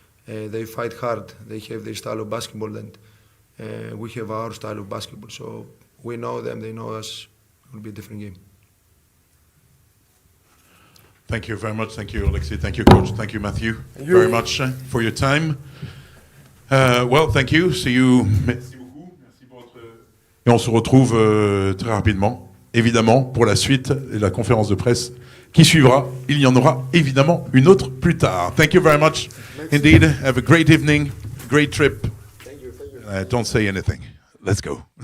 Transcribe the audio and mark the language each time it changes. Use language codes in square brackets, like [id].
[en] They fight hard. They have their style of basketball, and we have our style of basketball. So we know them. They know us. It will be a different game. Thank you very much. Thank you, Alexi. Thank you, Coach. Thank you, Matthew, very much for your time. Well, thank you. See you. [fr] Merci beaucoup. Merci pour votre... Et on se retrouve très rapidement, évidemment, pour la suite et la conférence de presse qui suivra. Il y en aura évidemment une autre plus tard. [en] Thank you very much. Indeed. Have a great evening, great trip. Thank you. Don't say anything. Let's go.